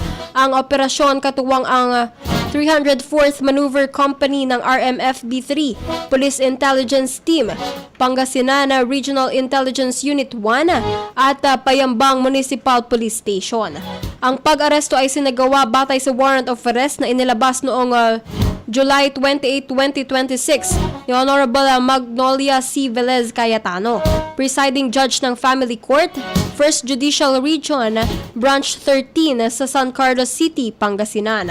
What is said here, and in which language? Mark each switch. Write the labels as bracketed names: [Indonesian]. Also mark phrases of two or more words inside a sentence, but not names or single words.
[Filipino] Ang operasyon katuwang ang 304th Maneuver Company ng RMFB-3 Police Intelligence Team, Pangasinan Regional Intelligence Unit 1 at Payambang Municipal Police Station. Ang pag-aresto ay sinagawa batay sa [English] warrant of arrest [Filipino] na inilabas noong July 28, 2026 ni Honorable Magnolia C. Velez Cayetano, [English] presiding judge [Filipino] ng Family Court, 1st Judicial Region, Branch 13 sa San Carlos City, Pangasinan.